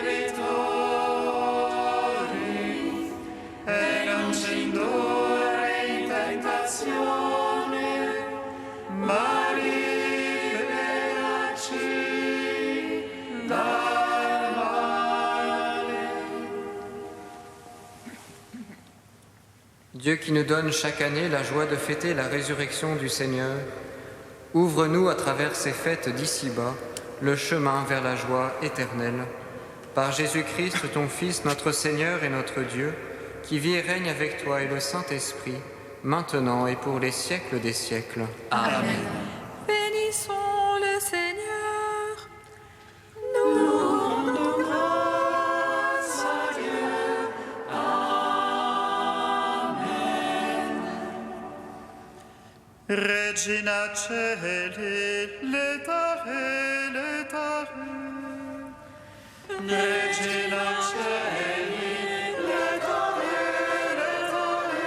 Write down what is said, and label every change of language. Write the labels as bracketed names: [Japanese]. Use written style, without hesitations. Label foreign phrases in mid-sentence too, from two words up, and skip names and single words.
[Italian] debitori, e non ci indurre in tentazione, ma liberaci dal male. [French] Dieu qui nous donne chaque année la joie de fêter la résurrection du Seigneur, ouvre-nous à travers ces fêtes d'ici-bas le chemin vers la joie éternelle. Par Jésus-Christ, ton Fils, notre Seigneur et notre Dieu, qui vit et règne avec toi et le Saint-Esprit, maintenant et pour les siècles des siècles. Amen. Bénissons le Seigneur. Nous rendons grâce à Dieu. Amen. [Latin] Regina Celi, letare, letare. Regina Celi, letare, letare.